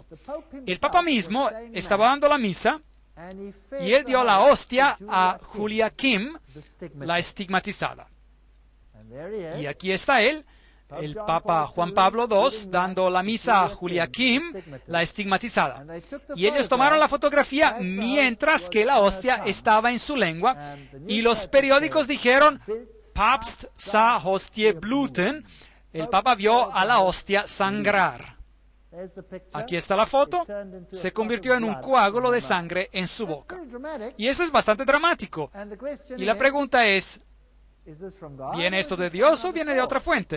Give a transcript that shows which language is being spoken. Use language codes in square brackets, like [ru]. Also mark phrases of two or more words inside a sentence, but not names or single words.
[es] El Papa mismo estaba dando la misa, y él dio la hostia a Joaquim, la estigmatizada. Y aquí está él, el Papa Juan Pablo II, dando la misa a Joaquim, la estigmatizada. Y ellos tomaron la fotografía mientras que la hostia estaba en su lengua, y los periódicos dijeron, [de] Papst sah hostie bluten, [es] el Papa vio a la hostia sangrar. Aquí está la foto, se convirtió en un coágulo de sangre en su boca. Y eso es bastante dramático. Y la pregunta es, ¿viene esto de Dios o viene de otra fuente?